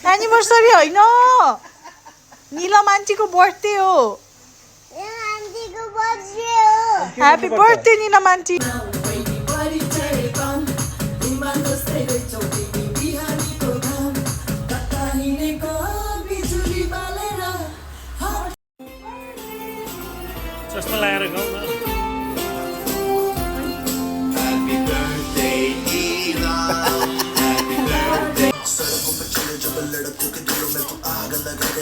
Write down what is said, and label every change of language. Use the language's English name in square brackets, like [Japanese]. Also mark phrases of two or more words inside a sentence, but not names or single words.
[Nepali] एनिभर्सरी होइन निलम आन्टीको बर्थडे हो [English] Happy birthday Nilam aunty [Nepali] चस्मा लगाएर गाउँ न [Hindi] सड़कों पर चले जब लड़कों के दिलों में तू आग लगा दे